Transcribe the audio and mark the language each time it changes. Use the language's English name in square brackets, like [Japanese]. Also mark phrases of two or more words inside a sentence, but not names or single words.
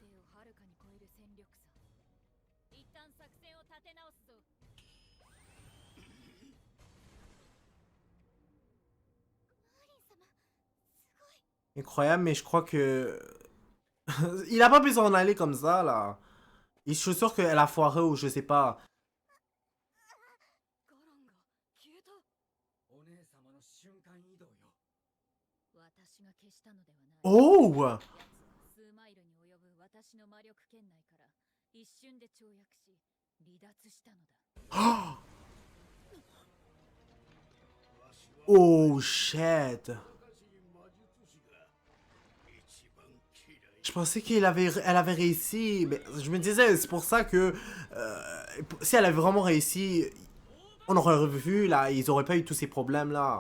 [French] Incroyable, mais je crois que... il a pas pu s'en aller comme ça, là. Et je suis sûr qu'elle a foiré ou je sais pas. [Japanese] ガランが消えた。お姉様の瞬間移動よ。私が消したのではない。 Oh! 数マイルに及ぶ私の魔力圏内から一瞬で跳躍し離脱したのだ。 [English] Oh, shit. [French] Je pensais elle avait réussi. Mais je me disais, c'est pour ça que si elle avait vraiment réussi, on aurait revu là, ils auraient pas eu tous ces problèmes là.